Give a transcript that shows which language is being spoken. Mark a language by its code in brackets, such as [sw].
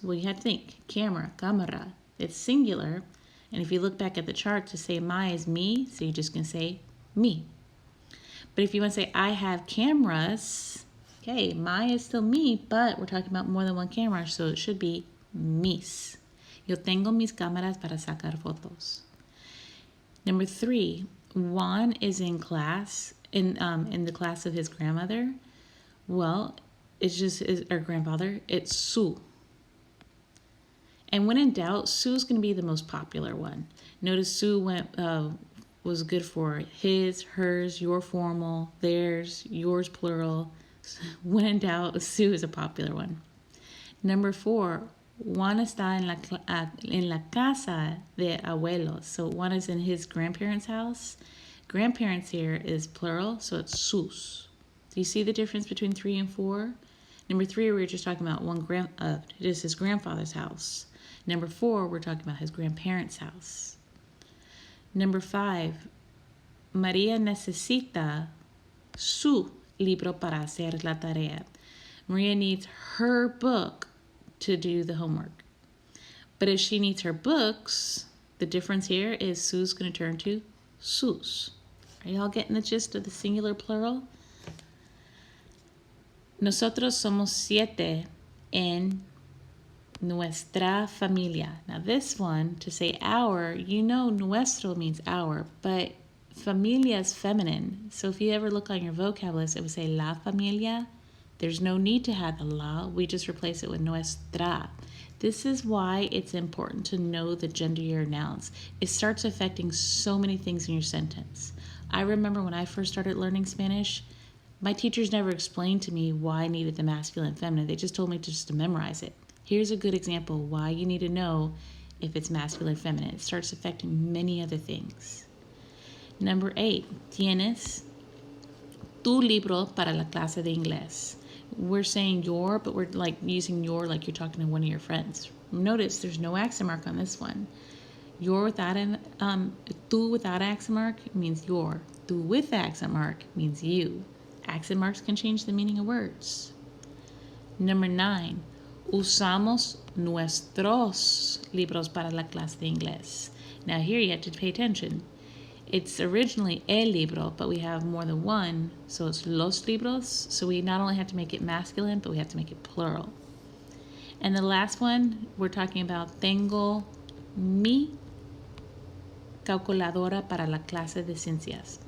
[en] Well, you have to think, camera, cámara. It's singular. And if you look back at the chart to say my is me, so you're just going to say me. But if you want to say, I have cameras, okay, my is still me, but we're talking about more than one camera, so it should be mis. [es] Yo tengo mis cámaras para sacar fotos. [en] Number 3, Juan is in class, in the class of his grandmother. Well, it's just our grandfather. It's su. And when in doubt, su is going to be the most popular one. Notice su was good for his, hers, your formal, theirs, yours plural. When in doubt, su is a popular one. Number 4, [es] Juan está en la casa de abuelos. [en] So Juan is in his grandparents' house. Grandparents here is plural, so it's sus. Do you see the difference between 3 and 4? Number 3, we were just talking about it is his grandfather's house. Number 4, we're talking about his grandparents' house. Number 5, [es] María necesita su libro para hacer la tarea. [en] Maria needs her book to do the homework. But if she needs her books, the difference here is su's going to turn to sus. Are y'all getting the gist of the singular plural? [es] Nosotros somos 7 en nuestra familia. [en] Now this one, to say our, you know nuestro means our, but familia is feminine. So if you ever look on your vocab list, it would say la familia. There's no need to have the la. We just replace it with nuestra. This is why it's important to know the gender of your nouns. It starts affecting so many things in your sentence. I remember when I first started learning Spanish, my teachers never explained to me why I needed the masculine and feminine. They just told me just to memorize it. Here's a good example why you need to know if it's masculine or feminine. It starts affecting many other things. Number 8, [es] tienes tu libro para la clase de inglés. [en] We're saying your, but we're like using your like you're talking to one of your friends. Notice there's no accent mark on this one. Your without tu without accent mark means your. Tu with accent mark means you. Accent marks can change the meaning of words. Number 9, [es] usamos nuestros libros para la clase de inglés. [en] Now here you have to pay attention. It's originally el libro, but we have more than one, so it's los libros. So we not only have to make it masculine, but we have to make it plural. And the last one, we're talking about [es] tengo mi calculadora para la clase de ciencias.